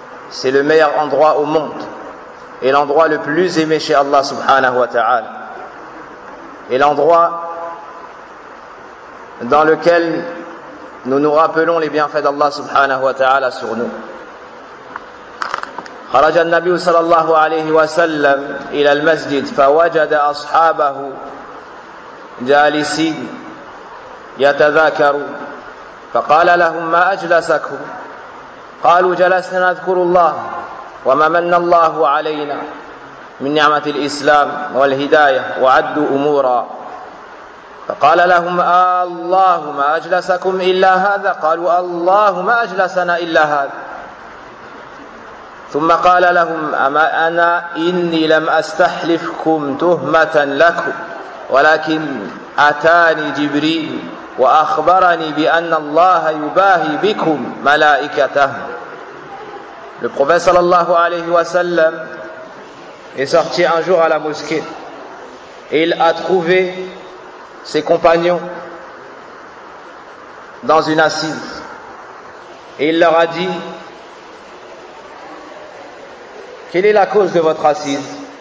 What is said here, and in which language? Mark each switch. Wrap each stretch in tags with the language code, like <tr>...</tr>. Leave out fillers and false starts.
<fr>C'est le meilleur endroit au monde et l'endroit le plus aimé chez Allah subhanahu wa ta'ala, et l'endroit dans lequel nous nous rappelons les bienfaits d'Allah subhanahu wa ta'ala sur nous.</fr> <ar>خرج النبي صلى الله عليه وسلم إلى المسجد فوجد أصحابه جالسين يتذاكروا، فقال لهم: ما أجلسكم؟ قالوا: جلسنا نذكر الله وما من الله علينا من نعمة الإسلام والهداية وعدوا أمورا. فقال لهم: الله ما أجلسكم إلا هذا؟ قالوا: الله ما أجلسنا إلا هذا. ثم قال لهم: أما أنا إني لم أستحلفكم تهمة لكم، ولكن أتاني جبريل وأخبرني بأن الله يباهي بكم ملائكته.</ar> <fr>Le prophète sallallahu alayhi wa sallam est sorti un jour à la mosquée et il a trouvé ses compagnons dans une assise et il leur a dit: quelle est la cause de votre assise?</fr>